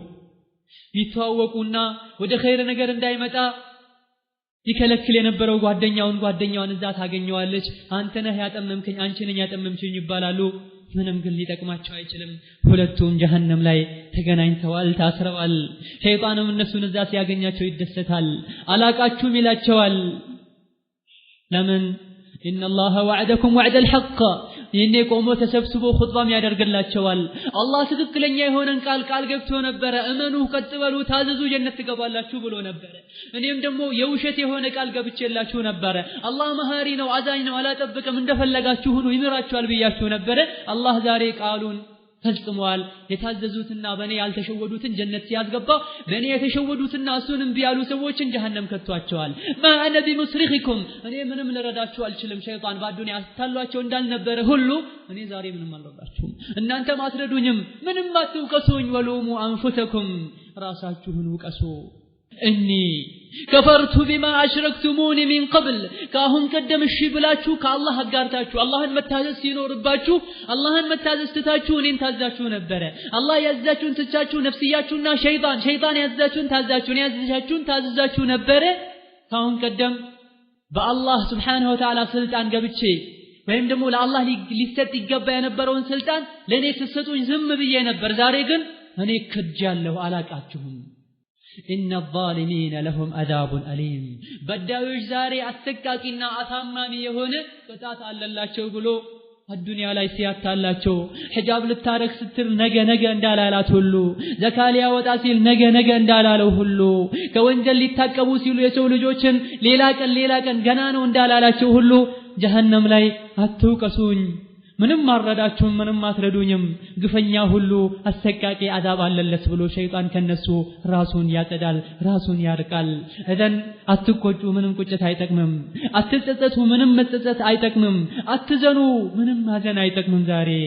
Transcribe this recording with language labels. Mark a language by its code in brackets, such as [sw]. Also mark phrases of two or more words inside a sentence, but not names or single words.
[am] ይተዋወቁና ወደ ኸይር ነገር እንዳይመጣ ይከለክል የነበረው ጓደኛውን እዛ ታገኘዋለች አንተ ነህ ያጠመምከኝ አንቺ ነኝ ያጠመምሽኝ ይባላሉ ምንም ግን ሊጠቅማቸው አይችልም ሁለቱም ጀሃነም ላይ ተገናኝተዋል ታስረዋል ሸይጣንም እነሱን እዛ ሲያገኛቸው ይደሰታል አላቃችሁም ይላቸዋል ለምን [ar] إن الله وعدكم وعد الحق [am] ይሄኔ ቆሞ ተሰብስቦ ኹጥባም ያደርግላቸዋል አላህ ትክክለኛ የሆነን ቃል ገብቶ ነበር እመኑ ቀጥበሉ ታዘዙ ጀነት ትገባላችሁ ብሎ ነበር እኔም ደግሞ የውሸት የሆነ ቃል ገብቼላችሁ ነበር አላህ መሃሪ ነው አዛኝ ነው አላጠብቅም እንደፈለጋችሁ ሁሉ ይምራችኋል ብያችሁ ነበር አላህ ዛሬ ቃሉን ፈጽሟል የታዘዙትና በኔ ያልተሸወዱትን ጀነት ሲያስገባ በኔ የተሸወዱትና እሱንም ቢያሉ ሰዎችን ጀሃነም ከቷቸዋል [ar] ما انا بمصرخكم [am] እኔ ምንም ልረዳችሁ አልችልም ሸይጣን በአዱንያ አስታሏቸው እንዳልነበረ ሁሉ እኔ ዛሬ ምንም አልረዳችሁም እናንተ ማትረዱኝም ምንም አትውቀሱኝ [ar] ولوموا أنفسكم [am] ራሳችሁን ውቀሱ [ar] اني كفرت بما اشركتموني من قبل كاهن قدم [am] እሺ ብላችሁ ከአላህ አጋርታችሁ አላህን መታዘዝ ሲኖርባችሁ አላህን መታዘዝ ትታችሁ እኔን ታዛችሁ ነበር አላህ ያዛችሁን ትቻችሁ ነፍስያችሁና ሸይጣን ያዛችሁን ታዛችሁ ያዛችሁን ታዘዛችሁ ነበር ካሁን ቀደም በአላህ [ar] سبحانه وتعالى [am] ስልጣን ገብቼ ወይም ደግሞ ለአላህ ሊሰጥ ይገባ የነበረውን ስልጣን ለኔ ተሰጡኝ ዝም ብዬ ነበር ዛሬ ግን እኔ ከጃለሁ አላቃችሁም [ar] إن الظالمين لهم عذاب أليم بداوش زاري [am] አስተቃቂና አሳማሚ የሆነ ቅጣት አለላቸው ብሎ الدنيا ላይ ሲያታላቸው ሒጃብ ልታረክ ስትል ነገ እንዳላላት ሁሉ ዘካሊያ ወጣ ሲል ነገ እንዳላለው ሁሉ ከወንጀል ሊታቀቡ ሲሉ የሰው ልጆችን ሌላ ቀን ገና ነው እንዳላላቸው ሁሉ ጀሃነም ላይ አትውቀሱኝ ምንም ማረዳችሁም ምንም ማትረዱኝም ግፈኛ ሁሉ አሰቃቂ አዛብ አለለት ብሎ ሸይጣን ከነሱ ራሱን ያጸዳል ራሱን ያርቃል እዘን አትቆጩ ምንም ቁጭት አይጠቅምም አትጸጸቱ ምንም መጸጸት አይጠቅምም አትዘኑ ምንም ማዘን አይጠቅምም ዛሬ